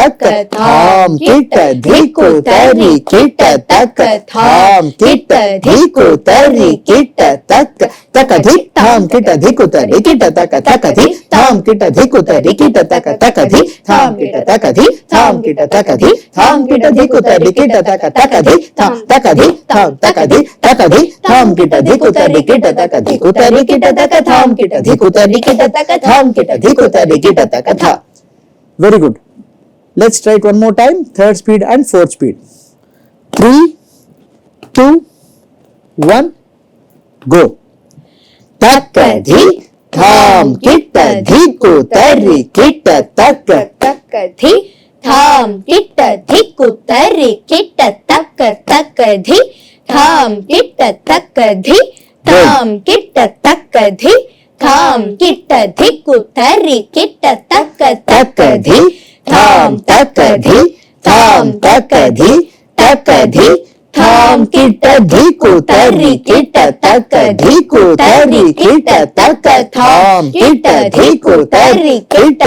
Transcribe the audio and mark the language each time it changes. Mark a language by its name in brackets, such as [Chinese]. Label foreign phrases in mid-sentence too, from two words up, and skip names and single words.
[English] tham kitta dhiku tari kitta tham kitta dhiku tari kitta takadhi tham kitta dhiku tari kitta takadhi tham kitta dhiku tari kitta takadhi tham kitta takadhi tham kitta takadhi tham kitta dhiku tari kitta takadhi tham takadhi tham takadhi takadhi tham kitta dhiku tari kitta dhiku tari kitta tham kitta dhiku tari kitta tham kitta dhiku tari kitta takatha. Very good. Let's try it one more time. Third speed and fourth speed. 3, 2, 1, go. Takadhi tham kitta dhiku tari kitta takadhi tham kitta dhiku tari kitta takadhi tham kitta takadhi tham kitta takadhi థామ్ కిట్ట ధిక్కు తరి కిట్ట తక్క తక్కధి థామ్ తక్కధి థామ్ తక్కధి తక్కధి థామ్ కిట్ట ధికు తరి కిట్ట తక్కధికు తరి కిట్ట తక్క థామ్ కిట్ట ధికు తరి కిట్ట